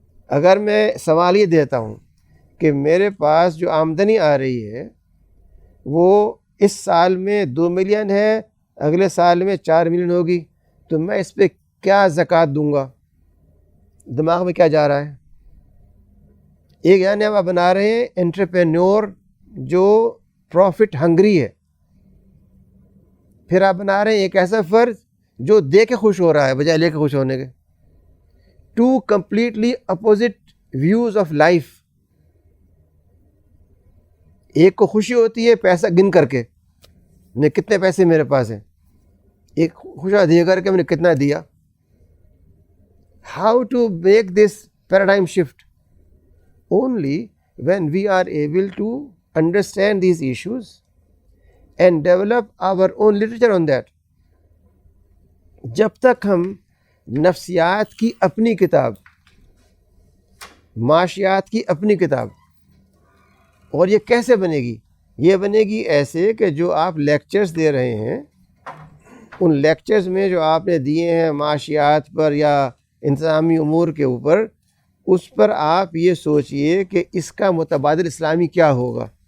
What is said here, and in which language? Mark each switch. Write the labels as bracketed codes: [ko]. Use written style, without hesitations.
[ur] اگر میں سوال یہ دیتا ہوں کہ میرے پاس جو آمدنی آ رہی ہے وہ اس سال میں 2 ملین ہے، اگلے سال میں 4 ملین ہوگی، تو میں اس پہ کیا زکوٰۃ دوں گا؟ دماغ میں کیا جا رہا ہے؟ ایک یعنی آپ بنا رہے ہیں انٹرپرینور جو پروفٹ ہنگری ہے، پھر آپ بنا رہے ہیں ایک ایسا فرد جو دے کے خوش ہو رہا ہے بجائے لے کے خوش ہونے کے. [en] 2 completely opposite views of life. [ur] ایک کو خوشی ہوتی ہے پیسہ گن کر کے، میں کتنے پیسے میرے پاس ہیں، ایک خوشا دے کر کے میں نے کتنا دیا. [en] How to make this paradigm shift? Only when we are able to understand these issues and develop our own literature on that. [ur] جب تک ہم نفسیات کی اپنی کتاب، معاشیات کی اپنی کتاب، اور یہ کیسے بنے گی؟ یہ بنے گی ایسے کہ جو آپ لیکچرز دے رہے ہیں ان لیکچرز میں جو آپ نے دیے ہیں معاشیات پر یا انتظامی امور کے اوپر، اس پر آپ یہ سوچئے کہ اس کا متبادل اسلامی کیا ہوگا.